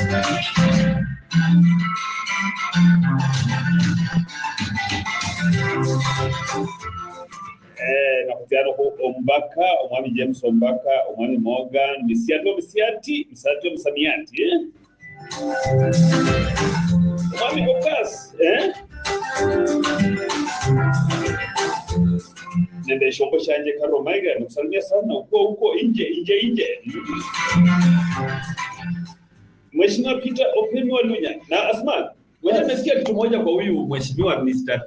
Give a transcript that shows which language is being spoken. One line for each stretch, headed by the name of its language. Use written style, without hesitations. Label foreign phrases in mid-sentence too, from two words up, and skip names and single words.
Luyia: Nakutiano ko Ombaka, omwami James Ombaka, omwami Morgan, Misiati, Msamiati, omwami Okas, Nende shombo shanje
Swahili: Karo Maiga, nakusalimia sana uko nje. Mheshimiwa Peter Openwa Lunya na Asma. Wewe umesikia kitu moja kwa huyu Mheshimiwa Mr.